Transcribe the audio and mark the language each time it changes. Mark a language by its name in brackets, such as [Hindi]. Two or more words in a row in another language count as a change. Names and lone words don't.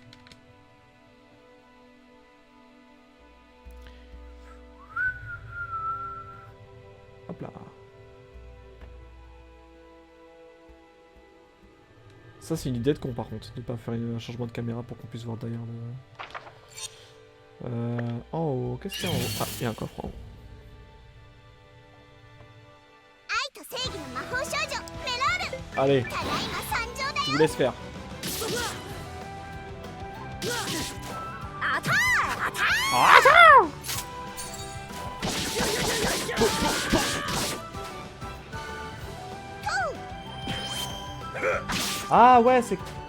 [French] Hop là. Ça c'est une idée de con par contre, de pas faire un changement de caméra pour qu'on puisse voir derrière le... en haut, qu'est-ce qu'il y a en haut? Ah, il y a un coffre en haut. [Japanese] 愛と正義の魔法少女メロール。 [French] Allez, [Japanese] ただいま参上だよ。 [French] je vous laisse faire. アターアター。 Ah ouais, c'est...